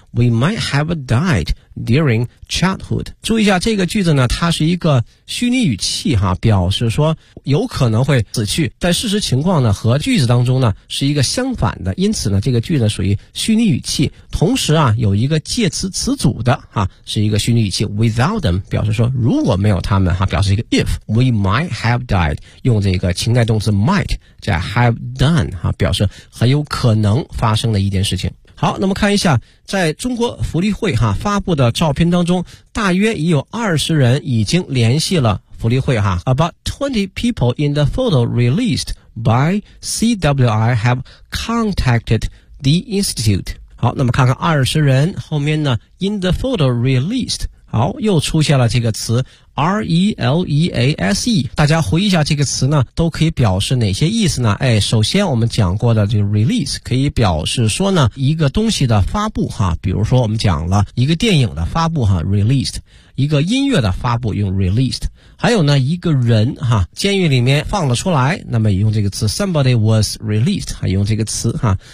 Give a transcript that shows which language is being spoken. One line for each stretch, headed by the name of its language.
English: we might have died during childhood.
Chinese: 注意一下这个句子呢，它是一个虚拟语气哈，表示说有可能会死去，但事实情况呢和句子当中呢是一个相反的，因此呢这个句子属于虚拟语气，同时啊有一个介词词组的哈，是一个虚拟语气
English: without them
Chinese: 表示说如果没有他们哈，表示一个 if we might have died 用这个情态动词 might 加 have done 哈，表示很有可能发生的一件事情。好，那么看一下在中国福利会哈发布的照片当中，大约已有20人已经联系了福利会哈。
English: About 20 people in the photo released by CWI have contacted the institute.
Chinese: 好，那么看看20人后面呢
English: in the photo released。
Chinese: 好，又出现了这个词 release， 大家回忆一下这个词呢都可以表示哪些意思呢？哎，首先我们讲过的这个 release 可以表示说呢一个东西的发布哈，比如说我们讲了一个电影的发布哈 released， 一个音乐的发布用 released， 还有呢一个人哈监狱里面放了出来，那么也用这个词
English: somebody was released，
Chinese: 还用这个词哈。